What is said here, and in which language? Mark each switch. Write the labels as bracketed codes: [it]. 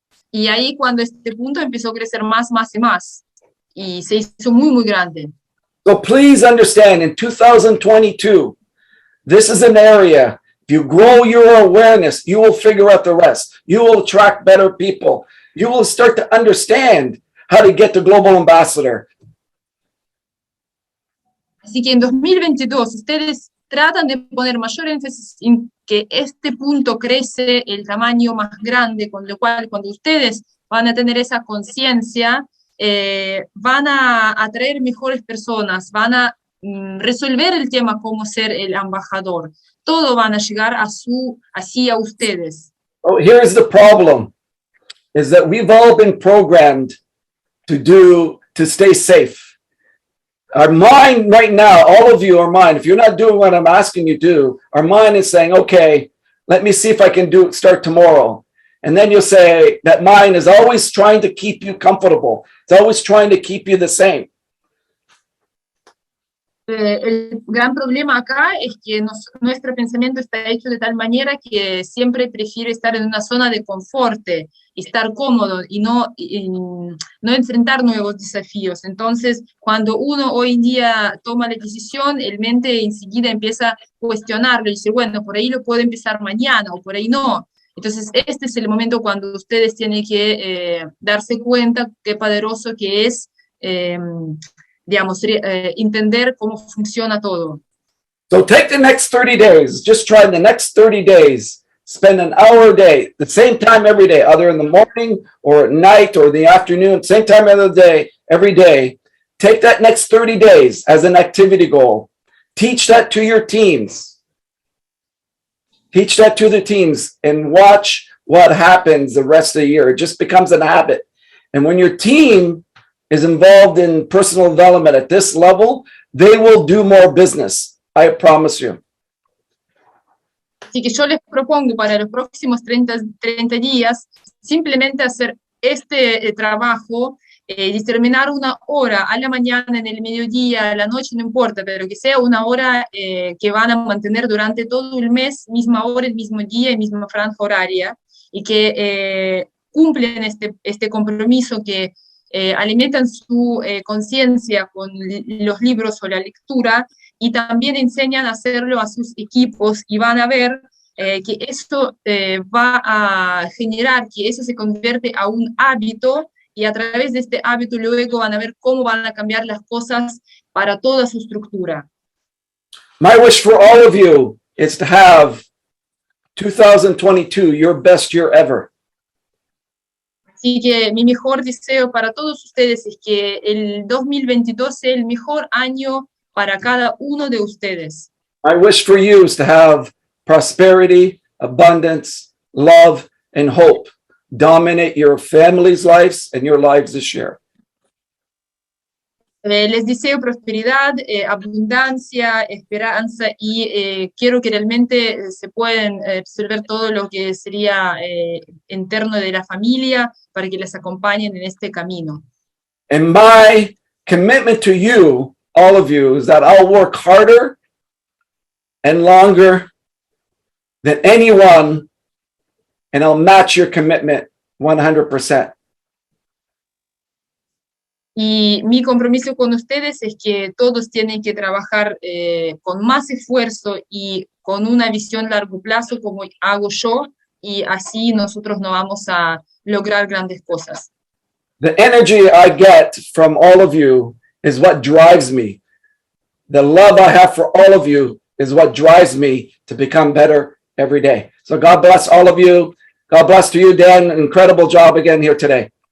[es] Y ahí cuando este punto empezó a crecer más y más. Y se hizo muy, muy grande. [en] So please understand, in 2022, this is an area, if you grow your awareness, you will figure out the rest. You will attract better people. You will start to understand how to get to Global Ambassador. [es] Así que en 2022, ustedes tratan de poner mayor énfasis en que este punto crece el tamaño más grande, con lo cual cuando ustedes van a tener esa conciencia, van a atraer mejores personas, van a resolver el tema como ser el embajador. Todo van a llegar hacia ustedes. [en] Oh, here's the problem, is that we've all been programmed to stay safe. Our mind right now, all of you are mind. If you're not doing what I'm asking you to do, our mind is saying, okay, let me see if I can start tomorrow. And then you'll say that mind is always trying to keep you comfortable. It's always trying to keep you the same. [es] El gran problema acá es que nuestro pensamiento está hecho de tal manera que siempre prefiere estar en una zona de confort, estar cómodo y no enfrentar nuevos desafíos. Entonces, cuando uno hoy en día toma la decisión, el mente enseguida empieza a cuestionarlo y dice, bueno, por ahí lo puedo empezar mañana o por ahí no. Entonces, este es el momento cuando ustedes tienen que darse cuenta qué poderoso que es digamos, entender cómo funciona todo. [en] So take the next 30 days, just try the next 30 days, spend an hour a day, the same time every day, either in the morning or at night or the afternoon, same time of the day, every day. Take that next 30 days as an activity goal. Teach that to your teams. Teach that to the teams and watch what happens the rest of the year. It just becomes a habit. And when your team is involved in personal development at this level, they will do more business. I promise you. [es] Así que yo les propongo para los próximos 30 días simplemente hacer este trabajo, determinar una hora a la mañana, en el mediodía, a la noche, no importa, pero que sea una hora que van a mantener durante todo el mes, misma hora, el mismo día y misma franja horaria, y que cumplen este compromiso, que alimentan su conciencia con los libros o la lectura, y también enseñan a hacerlo a sus equipos, y van a ver que esto va a generar que eso se convierte a un hábito, y a través de este hábito luego van a ver cómo van a cambiar las cosas para toda su estructura. [en] My wish for all of you is to have 2022 your best year ever. [es] Así que mi mejor deseo para todos ustedes es que el 2022 sea el mejor año para cada uno de ustedes. [en] My wish for you is to have prosperity, abundance, love, and hope dominate your family's lives and your lives this year. [es] Les deseo prosperidad, abundancia, esperanza, y quiero que realmente se puedan resolver todo lo que sería interno de la familia para que les acompañen en este camino. [en] And my commitment to you, all of you, is that I'll work harder and longer than anyone, and I'll match your commitment 100%. [es] Y mi compromiso con ustedes es que todos tienen que trabajar con más esfuerzo y con una visión a largo plazo, como hago yo, y así nosotros no vamos a lograr grandes cosas. [en] The energy I get from all of you is what drives me. The love I have for all of you is what drives me to become better every day. So God bless all of you. God bless to you, Dan. Incredible job again here today.